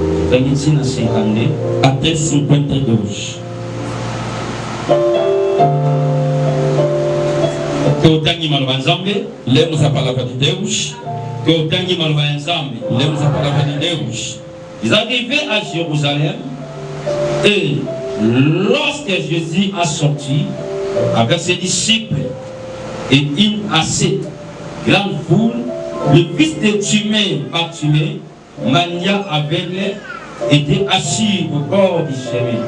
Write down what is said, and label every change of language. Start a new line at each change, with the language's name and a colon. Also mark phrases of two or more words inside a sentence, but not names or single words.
Portuguese: até 52. Lemos a palavra de Deus. Lemos a palavra de Deus.
French: Ils arrivaient à Jérusalem et lorsque Jésus a sorti avec ses disciples et une assez grande foule, le fils de Timée, Bartimée, mania aveugle, était assis au bord du chemin.